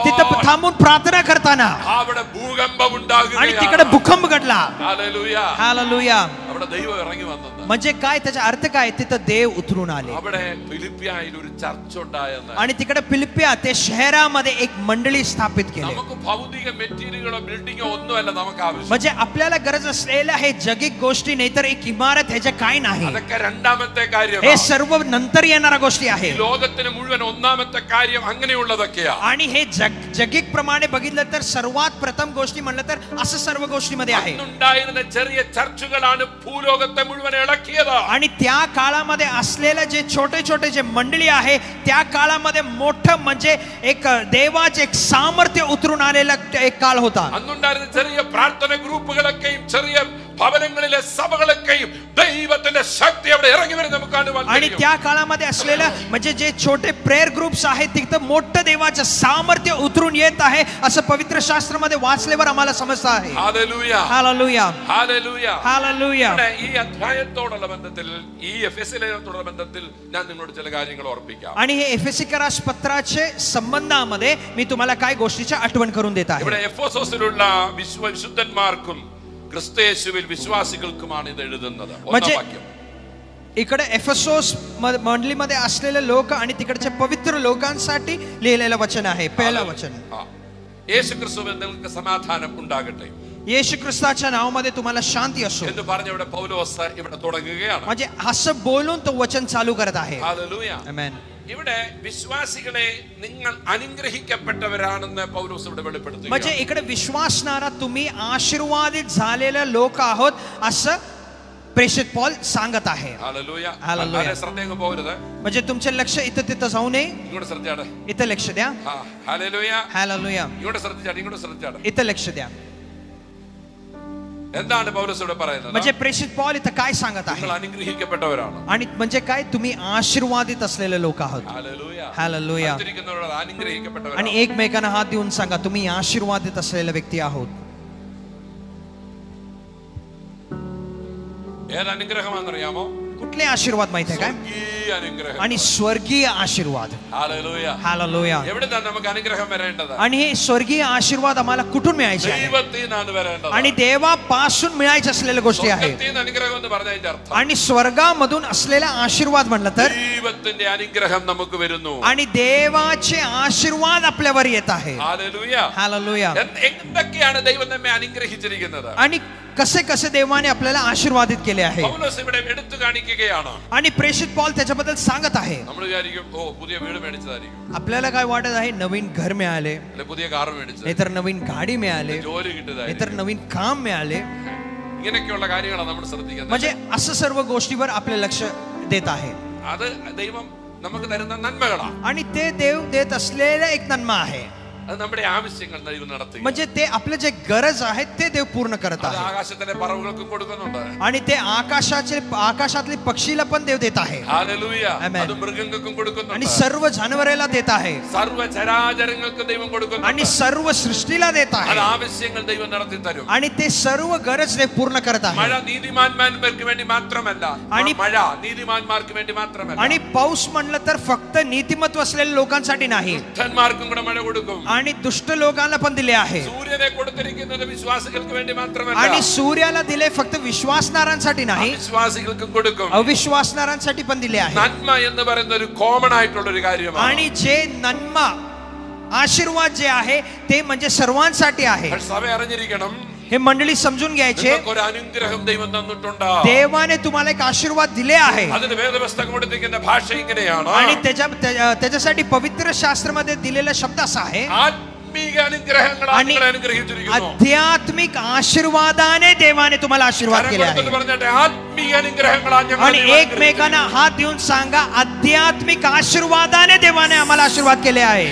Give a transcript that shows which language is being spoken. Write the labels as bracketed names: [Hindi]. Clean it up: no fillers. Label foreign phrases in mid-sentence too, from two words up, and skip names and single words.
[Marathi] तिथं थांबून प्रार्थना करताना [Malayalam] അവിടെ ഭൂകമ്പം ഉണ്ടാകുകയാണ്. [Marathi] आणि तिकडे भूकंप घडला. हालेलुया, हालेलुया. [Malayalam] അവിടെ ദൈവം ഇറങ്ങി വന്നത് [Marathi] म्हणजे काय, त्याचा अर्थ काय, तिथं देव उतरून आले. [Malayalam] അവിടെ ഫിലിപ്പിയായിൽ ഒരു ചർച്ച ഉണ്ടായെന്ന്. [Marathi] आणि तिकडे फिलिप्पिया ते शहरामध्ये एक मंडळी स्थापित केली. [Malayalam] നമുക്ക് ഭൗതിക മെറ്റീരിയലോ ബിൽഡിങ്ങോ ഒന്നുമല്ല നമുക്ക് ആവശ്യം. [Marathi] म्हणजे आपल्याला गरज असलेल्या हे जगिक गोष्टी नाही तर एक इमारत ह्याच्या काय नाही. [Malayalam] അതൊക്കെ രണ്ടാമത്തെ കാര്യം. [Marathi] हे सर्व नंतर येणाऱ्या गोष्टी आहेत. [Malayalam] ലോകത്തിന് മുഴുവൻ ഒന്നാമത്തെ കാര്യം അങ്ങനെയുള്ളതൊക്കെയാ. [Marathi] आणि हे जगिक प्रमाणे बघितलं तर सर्वात प्रथम गोष्टी म्हणलं तर असं सर्व गोष्टीमध्ये आहे. [Malayalam] ഉണ്ടായിരുന്ന ചെറിയ ചർച്ചുകളാണ് ഭൂലോകത്തെ മുഴുവൻ ഇളക്കിയത്. [Marathi] आणि त्या काळामध्ये असलेले जे छोटे छोटे जे मंडळी आहे त्या काळामध्ये मोठं म्हणजे एक देवाचे एक सामर्थ्य उतरून आलेला एक काळ होता. [Malayalam] അന്നുണ്ടായിരുന്ന ചെറിയ പ്രാർത്ഥന ഗ്രൂപ്പുകളൊക്കെയും ചെറിയ ഭവനങ്ങളിലെ സഭകളൊക്കെയും ദൈവത്തിന്റെ ശക്തി അവിടെ ഇറങ്ങി വരും നമുക്ക് കാണുവാൻ കഴിയും. [Marathi] आणि त्या काळामध्ये असलेलं म्हणजे जे छोटे प्रेयर ग्रुप्स आहेत तिथं मोठं देवाचं सामर्थ्य उतरून येत आहे असं पवित्र शास्त्रामध्ये वाचल्यावर आम्हाला समजतं आहे. हालेलुया, हालेलुया, हालेलुया, हालेलुया. [Malayalam] ഈ അധ്യായത്തോടുള്ള ബന്ധത്തിൽ, ഈ എഫെസ്യ ലേഖനത്തോടുള്ള ബന്ധത്തിൽ ഞാൻ നിങ്ങളോട് ചില കാര്യങ്ങൾ ഓർപ്പിക്കാം. [Marathi] आणि हे एफेसिकरास पत्राचे संबंधामध्ये मी तुम्हाला काय गोष्टीची आठवण करून देत आहे. [Malayalam] ഇവിടെ എഫെസോസിലുള്ള വിശുദ്ധന്മാർക്കും ക്രിസ്തുയേശുവിൽ വിശ്വാസികൾക്കുമാണ് ഇത് എഴുതുന്നത്. ഒന്നാം വാക്യം. [Marathi] इकडे एफेसोस मंडळीमध्ये असलेले लोक आणि तिकडच्या पवित्र लोकांसाठी लिहिलेलं वचन आहे. पहिलं वचन. [Malayalam] യേശു ക്രിസ്തുവിൽ നിങ്ങൾക്ക് സമാധാനം ഉണ്ടാകട്ടെ. [Marathi] येशू ख्रिस्ताच्या नावामध्ये तुम्हाला शांती असो [Malayalam] എന്ന് പറഞ്ഞ ഇവിടെ പൗലോസ് ഇവിടെ തുടങ്ങുകയാണ്. [Marathi] म्हणजे असं बोलून तो वचन चालू करत आहे. हालेलुया, आमेन. [Malayalam] ഇവിടെ വിശ്വാസികളെ നിങ്ങൾ അനുഗ്രഹിക്കപ്പെട്ടവരാണെന്ന് പൗലോസ് ഇവിടെ വെളിപ്പെടുത്തുന്നു. [Marathi] म्हणजे इकडे विश्वासणारा तुम्ही आशीर्वादित झालेले लोक आहोत असं प्रेषित पौल सांगत आहे. हालेलुया, हालेलुया. [Malayalam] ശ്രദ്ധ പോകരുത്. [Marathi] म्हणजे तुमचे लक्ष इथं तिथं जाऊ नये. [Malayalam] ഇങ്ങോട്ട് ശ്രദ്ധിച്ചാട്ടെ. [Marathi] इथं लक्ष द्या. हालेलुया, हालेलुया. [Malayalam] ഇങ്ങോട്ട് ശ്രദ്ധിച്ചാട്ടെ, ഇങ്ങോട്ട് ശ്രദ്ധിച്ചാട്ടെ. [Marathi] इथं लक्ष द्या. [Malayalam] എന്താണ് പൗലോസ് ഇവിടെ പറയുന്നത്? [Marathi] म्हणजे प्रेषित पौल इथं काय सांगत आहे? [Malayalam] നിങ്ങൾ അനുഗ്രഹിക്കപ്പെട്ടവരാണ്. [Marathi] आणि म्हणजे काय, तुम्ही आशीर्वादित असलेले लोक आहोत. हालेलुया, हालेलुया. [Malayalam] അനുഗ്രഹിക്കുന്നവരാണ്, അനുഗ്രഹിക്കപ്പെട്ടവരാണ്. [Marathi] आणि एकमेकांना हात देऊन सांगा तुम्ही आशीर्वादित असलेले व्यक्ती आहोत. [Malayalam] ഏത് അനുഗ്രഹമാണെന്നറിയാമോ? [Marathi] कुठले आशीर्वाद माहिती आहे काय? [Malayalam] സ്വർഗീയ അനുഗ്രഹം. [Marathi] आणि स्वर्गीय आशीर्वाद. हालेलुया, हालेलुया. [Malayalam] എവിടുന്നാണ് നമുക്ക് അനുഗ്രഹം വരേണ്ടത്? [Marathi] आणि हे स्वर्गीय आशीर्वाद आम्हाला कुठून मिळायचे आहे? [Malayalam] ദൈവത്തിൽ നിന്നാണ് വരേണ്ടത്. [Marathi] आणि देवापासून मिळायच्या असलेल्या गोष्टी आहेत. [Malayalam] സ്വർഗ്ഗത്തിൽ നിന്ന് അനുഗ്രഹം എന്ന് പറഞ്ഞതിന്റെ അർത്ഥം [Marathi] आणि स्वर्गामधून असलेला आशीर्वाद म्हणलं तर [Malayalam] ദൈവത്തിന്റെ അനുഗ്രഹം നമുക്ക് വരുന്നു. [Marathi] आणि देवाचे आशीर्वाद आपल्यावर येत आहे. हालेलुया, हालेलुया. [Malayalam] എന്തൊക്കെയാണ് ദൈവം നമ്മെ അനുഗ്രഹിച്ചിരിക്കുന്നത്? [Marathi] आणि कसे कसे देवाने आपल्याला आशीर्वादित केले आहे. [Malayalam] പൗലോസ് ഇവിടെ എടുത്തു കാണിക്കുകയാണ്. [Marathi] आणि प्रेषित पौल त्याच्याबद्दल सांगत आहे. [Malayalam] നമ്മൾ വിചാരിക്കും ഓ പുതിയ വീട് മേടിച്ചതായിരിക്കും, [Marathi] आपल्याला काय वाटत आहे, नवीन घर मिळाले, [Malayalam] അല്ലെ പുതിയ കാർ മേടിച്ചത്, [Marathi] नाहीतर नवीन गाडी मिळाले, [Malayalam] ജോലി കിട്ടിയതായിരിക്കും. [Marathi] नाहीतर नवीन काम मिळाले. [Malayalam] ഇങ്ങനെയൊക്കെയുള്ള കാര്യങ്ങളാണ് നമ്മൾ ശ്രദ്ധിക്കുന്നത്. [Marathi] म्हणजे असं सर्व गोष्टीवर आपले लक्ष देत आहे. [Malayalam] അത് ദൈവം നമുക്ക് തരുന്ന നന്മകളാണ്. [Marathi] आणि ते देव देत असलेला एक नन्मा आहे. [Malayalam] അത് നമ്മുടെ ആവശ്യങ്ങൾ ദൈവം നടത്തുക. [Marathi] म्हणजे ते आपले जे गरज आहे ते देव पूर्ण करत [Malayalam] അത് [Marathi] आहे. [Malayalam] ആകാശത്തിലെ പറവുകൾക്കും കൊടുക്കുന്നുണ്ട്. [Marathi] आणि ते आकाशातले पक्षीला पण देव देत आहे. हालेलुया, आमेन. [Malayalam] അത് മൃഗങ്ങൾക്കും [Marathi] आणि [Malayalam] കൊടുക്കുന്നുണ്ട്. [Marathi] सर्व जनावरेला देत आहे. [Malayalam] സർവ്വ ചരാചരങ്ങൾക്കും ദൈവം കൊടുക്കുന്നുണ്ട്. [Marathi] आणि सर्व सृष्टीला देत [Malayalam] അത് [Marathi] आहे. [Malayalam] ആവശ്യങ്ങൾ ദൈവം നടത്തി തരും. [Marathi] आणि ते सर्व गरज देव पूर्ण करत [Malayalam] മഴ [Marathi] आहे. [Malayalam] നീതിമാന്മാർക്ക് വേണ്ടി മാത്രമല്ല, [Marathi] आणि- [Malayalam] മഴ നീതിമാന്മാർക്ക് വേണ്ടി മാത്രമല്ല, [Marathi] आणि पाऊस म्हणलं तर फक्त नीतिमत्व असलेल्या लोकांसाठी नाही, [Malayalam] ദുഷ്ടന്മാർക്കും കൂടെ മഴ കൊടുക്കും. [Marathi] आणि दुष्ट लोकांना पण दिले आहे. [Malayalam] സൂര്യനെ കൊടുത്തിരിക്കുന്നത് വിശ്വാസികൾക്ക് വേണ്ടി മാത്രമല്ല, [Marathi] आणि सूर्याला दिले फक्त विश्वासणाऱ्यांसाठी नाही, [Malayalam] വിശ്വാസികൾക്കും കൊടുക്കും. [Marathi] अविश्वासणाऱ्यांसाठी पण दिले आहे. [Malayalam] നന്മ എന്ന് പറയുന്ന ഒരു കോമൺ ആയിട്ടുള്ള ഒരു കാര്യമാണ്. [Marathi] आणि जे नन्मा आशीर्वाद जे आहे ते म्हणजे सर्वांसाठी आहे. [Malayalam] സഭ അറിഞ്ഞിരിക്കണം, [Marathi] हे मंडळी समजून घ्यायचे, [Malayalam] ഒരു അനുഗ്രഹം ദൈവം തന്നിട്ടുണ്ട്. [Marathi] देवाने तुम्हाला एक आशीर्वाद दिले आहे. [Malayalam] അതിന് വേദപുസ്തകം കൊടുത്തിരിക്കുന്ന ഭാഷ ഇങ്ങനെയാണ്. [Marathi] आणि त्याच्यासाठी पवित्र शास्त्रामध्ये दिलेला शब्द असा आहे, [Malayalam] ആത്മ [Marathi] आणि आध्यात्मिक आशीर्वादाने देवाने तुम्हाला आशीर्वाद केला आहे. आणि एकमेकांना हात देऊन सांगा, आध्यात्मिक आशीर्वादाने देवाने आम्हाला आशीर्वाद केले आहे.